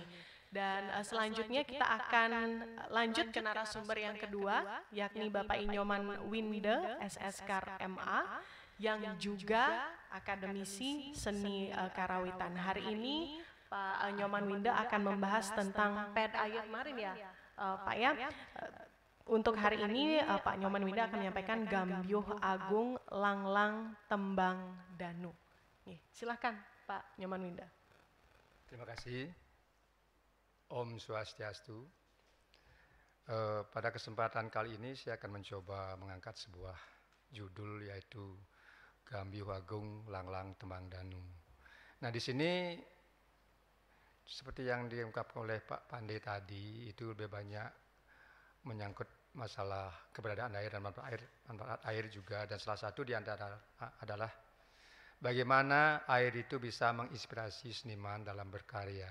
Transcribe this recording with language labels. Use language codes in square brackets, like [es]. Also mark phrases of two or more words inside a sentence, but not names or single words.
[id] Dan selanjutnya kita akan lanjut ke narasumber yang kedua, yakni Bapak Inyoman Winde, SSK MA, yang juga akademisi seni karawitan. Hari ini Pak Inyoman Winde akan membahas tentang PED air kemarin ya, Pak ya. Untuk hari ini Pak Inyoman Winde akan menyampaikan Gambyuh Agung Langlang Tembang Danu. Silakan Pak Inyoman Winde. Terima kasih. [sa] Om Swastiastu. [id] Pada kesempatan kali ini saya akan mencoba mengangkat sebuah judul, yaitu Gambyuh Agung Langlang Tembang Danu. Nah, di sini seperti yang diungkapkan oleh Pak Pande tadi, itu lebih banyak menyangkut masalah keberadaan air dan manfaat air juga, dan salah satu di antara adalah bagaimana air itu bisa menginspirasi seniman dalam berkarya.